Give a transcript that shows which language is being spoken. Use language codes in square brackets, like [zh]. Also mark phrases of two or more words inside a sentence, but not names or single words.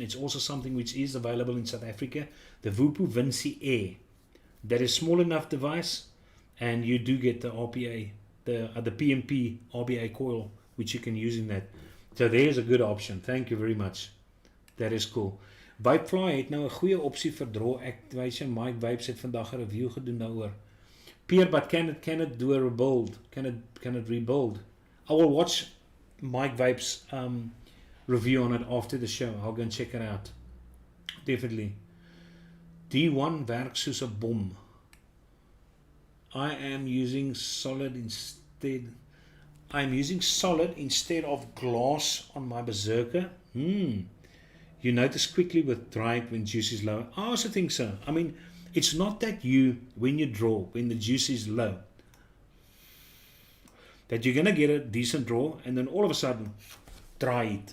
[en] It's also something which is available in South Africa. The Vupu Vinci Air. That is small enough device, and you do get the RPA, the PNP RBA coil, which you can use in that. So there's a good option. Thank you very much. That is cool. [af] Vapefly het nou 'n goeie opsie vir [en] draw activation. [af] Mike Vapes het vandag 'n review gedoen daaroor. Pierre, [en] but can it do a rebuild? Can it rebuild? I will watch Mike Vapes review on it after the show. I'll go and check it out. Definitely. [af] D1 werk soos 'n bom. [en] I am using solid instead of glass on my Berserker. You notice quickly with dried when juice is low. I also think so. I mean, it's not that when you draw, when the juice is low, that you're going to get a decent draw and then all of a sudden dry it.